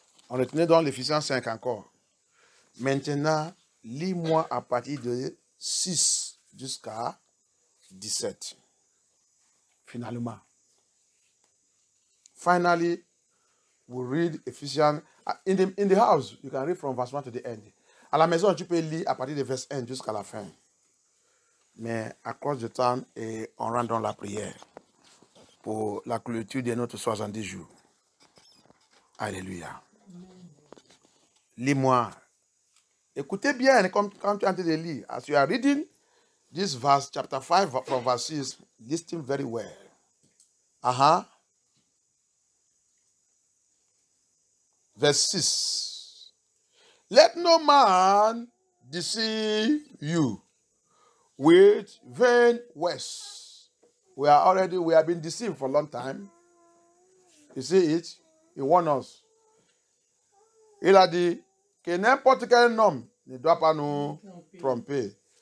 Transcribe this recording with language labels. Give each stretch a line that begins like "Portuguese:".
French: On retourne dans l'Ephésiens 5 encore. Maintenant, lis-moi à partir de 6 jusqu'à 17. Finalement.
English: Finally, we read Ephesians. In the house, you can read from verse 1 to the end.
French: À la maison, tu peux lire à partir de verset 1 jusqu'à la fin. Mais à cause du temps, on rentre dans la prière pour la clôture de notre 70 jours. Alléluia. Lis-moi. Écoutez bien quand tu es en train de lire.
English: As you are reading this verse, chapter 5 from verse 6, listen very well. Verse 6. Let no man deceive you with vain words. We have been deceived for a long time. You see it? He warned us.
French: Il a dit que n'importe quel homme ne doit pas nous tromper.